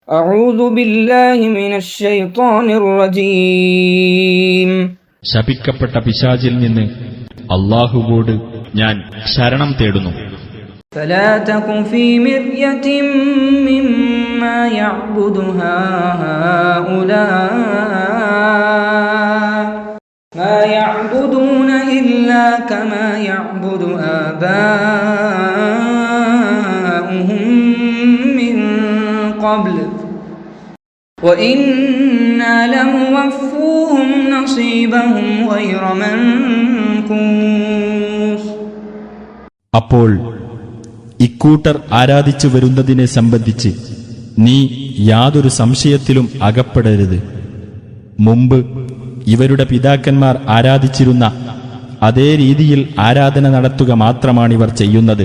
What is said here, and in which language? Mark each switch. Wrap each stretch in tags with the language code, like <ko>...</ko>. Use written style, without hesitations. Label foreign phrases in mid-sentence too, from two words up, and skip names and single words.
<ar>أعوذ بالله من الشيطان الرجيم.</ar> <ml>ശപിക്കപ്പെട്ട പിശാചിൽ നിന്ന് അല്ലാഹുവോട് ഞാൻ ശരണം തേടുന്നു.</ml> <ar>فلا تك في مرية مما يعبد هؤلاء ما يعبدون إلا كما يعبد آباؤهم من قبل وإنا لموفوهم نصيبهم غير منقوص.</ar> <ml>അപ്പോൾ ഇക്കൂട്ടർ ആരാധിച്ചു വരുന്നതിനെ സംബന്ധിച്ച് നീ യാതൊരു സംശയത്തിലും അകപ്പെടരുത്. മുമ്പ് ഇവരുടെ പിതാക്കന്മാർ ആരാധിച്ചിരുന്ന അതേ രീതിയിൽ ആരാധന നടത്തുക മാത്രമാണിവർ ചെയ്യുന്നത്.</ml>